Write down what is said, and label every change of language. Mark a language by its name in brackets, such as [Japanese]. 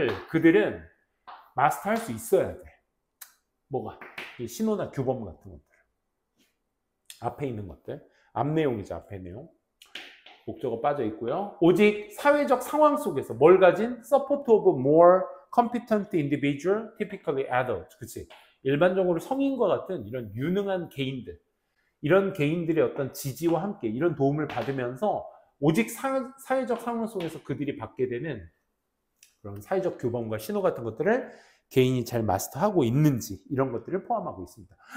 [Korean] 그들은 마스터할 수 있어야 돼. 뭐가? 이 신호나 규범 같은 것들. 앞에 있는 것들. 앞 내용이죠. 앞에 내용. 목적어 빠져 있고요. 오직 사회적 상황 속에서 뭘 가진? [English] Support of more competent individual, typically adults. [Korean] 그치? 일반적으로 성인과 같은 이런 유능한 개인들. 이런 개인들의 어떤 지지와 함께 이런 도움을 받으면서 오직 사회적 상황 속에서 그들이 받게 되는 그런 사회적 규범과 신호 같은 것들을 개인이 잘 마스터하고 있는지 이런 것들을 포함하고 있습니다.